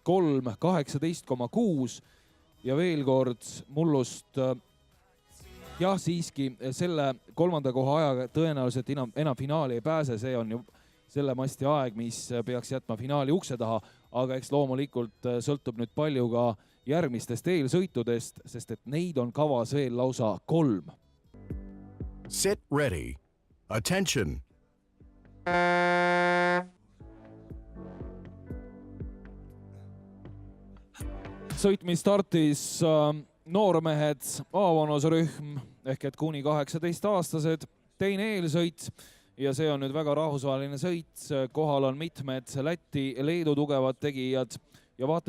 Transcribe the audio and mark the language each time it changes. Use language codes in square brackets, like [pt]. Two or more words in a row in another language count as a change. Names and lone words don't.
[et] 3.18,6 ja veel kord mullust jah, siiski selle kolmanda koha ajaga tõenäoliselt enam finaali ei pääse, see on ju selle masti aeg, mis peaks jätma finaali ukse taha, aga eks loomulikult sõltub nüüd palju ka järgmistest eelsõitudest, sest et neid on kavas veel lausa 3. [en] Sit ready. Attention. [et] Sõitmis startis noormehed A-vanusrühm ehk et kuni 18-aastased, teine eelsõit. Ja see on nüüd väga rahvusvaheline sõit, kohal on mitmed Läti, Leedu tugevad tegijad ja vaata,